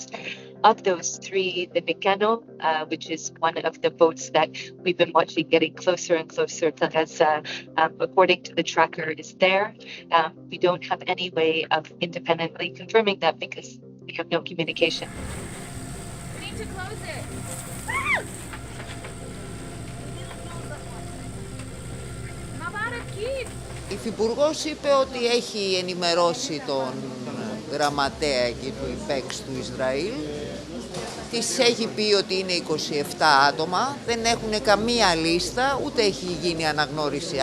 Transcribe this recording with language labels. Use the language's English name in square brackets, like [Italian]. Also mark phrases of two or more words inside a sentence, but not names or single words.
[English] Of those 3, the Mikano, which is one of the boats that we've been watching getting closer and closer to Gaza, according to the tracker, is there. We don't have any way of independently confirming that because we have no communication. We need to close it. [Greek] Η Υφυπουργός είπε ότι έχει ενημερώσει τον γραμματέα εκεί του ΙΠΕΞ του Ισραήλ. Της έχει πει ότι είναι 27 άτομα, δεν έχουν καμία λίστα, ούτε έχει γίνει αναγνώριση.